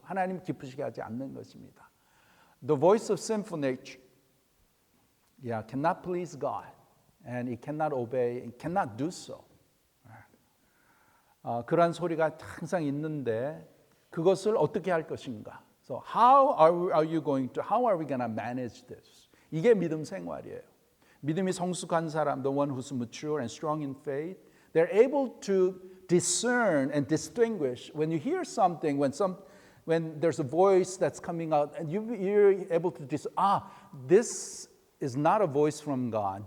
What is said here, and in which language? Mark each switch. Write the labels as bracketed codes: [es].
[ko] 하나님 기쁘시게 하지 않는 것입니다. [en] The voice of sinful nature, cannot please God, and it cannot obey, it cannot do so. [ko] 그러한 소리가 항상 있는데 그것을 어떻게 할 것인가? [en] So how are we going to manage this? [ko] 이게 믿음 생활이에요. 믿음이 성숙한 사람, [en] the one who's mature and strong in faith, they're able to discern and distinguish when you hear something, when there's a voice that's coming out, and you're able to discern, this is not a voice from God.